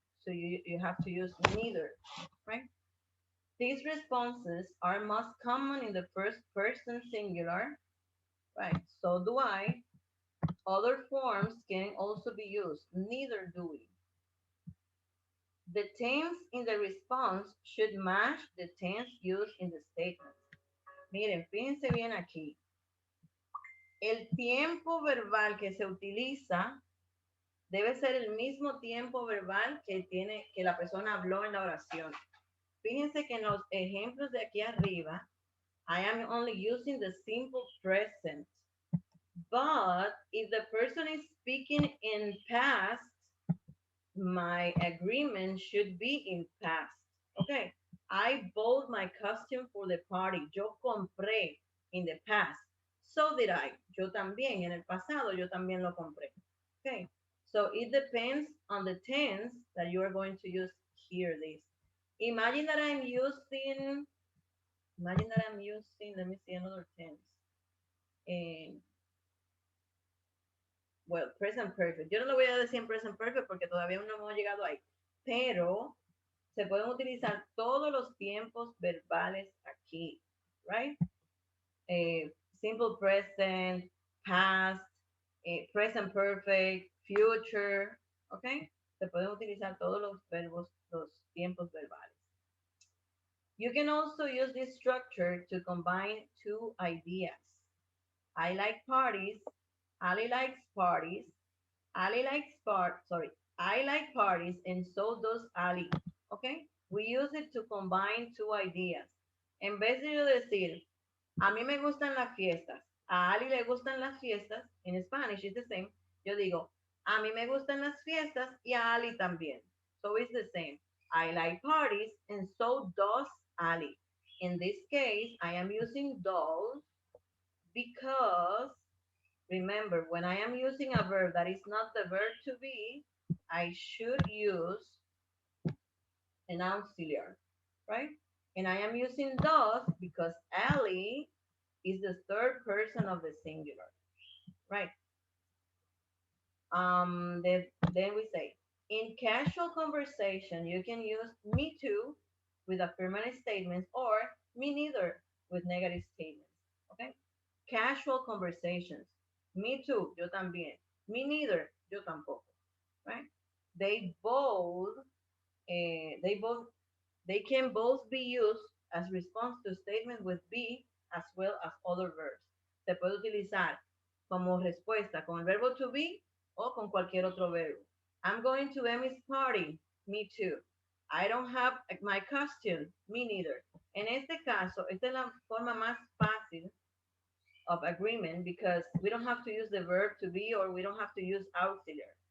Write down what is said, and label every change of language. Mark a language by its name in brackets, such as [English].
[English] So you have to use neither, right? These responses are most common in the first person singular, right? So do I. Other forms can also be used. Neither do we. The tense in the response should match the tense used in the statement. [Spanish] Miren, fíjense bien aquí. El tiempo verbal que se utiliza debe ser el mismo tiempo verbal que la persona habló en la oración. Fíjense que en los ejemplos de aquí arriba, [English] I am only using the simple present. But if the person is speaking in past, my agreement should be in past. Okay. I bought my costume for the party. [Spanish] Yo compré [English] in the past. So did I. [Spanish] Yo también. En el pasado, yo también lo compré. [English] Okay. So it depends on the tense that you are going to use here. This. Imagine that I'm using, let me see another tense. Well, present perfect. [Spanish] Yo no lo voy a decir en present perfect porque todavía no hemos llegado ahí. Pero se pueden utilizar todos los tiempos verbales aquí, right? [English] Simple present, past, present perfect, future, ¿ok? [Spanish] Se pueden utilizar todos los verbos, los tiempos verbales. [English] You can also use this structure to combine two ideas. I like parties. Ali likes parties. I like parties and so does Ali. Okay? We use it to combine two ideas. [Spanish] En vez de yo decir, a mí me gustan las fiestas, a Ali le gustan las fiestas, [English] in Spanish it's the same, [Spanish] yo digo, a mí me gustan las fiestas y a Ali también. [English] So it's the same. I like parties and so does Ali. In this case, I am using does because remember, when I am using a verb that is not the verb to be, I should use an auxiliary, right? And I am using does because Ali is the third person of the singular, right? Then we say, in casual conversation, you can use me too with affirmative statements or me neither with negative statements, okay? Casual conversations. Me too, [Spanish] yo también. [English] Me neither, [Spanish] yo tampoco, [English] right? They both, they both, they can both be used as response to statement with be as well as other verbs. [Spanish] Se puede utilizar como respuesta con el verbo to be o con cualquier otro verbo. [English] I'm going to Emmy's party. Me too. I don't have my costume. Me neither. [Spanish] En este caso, esta es la forma más fácil [English] of agreement because we don't have to use the verb to be or we don't have to use auxiliary.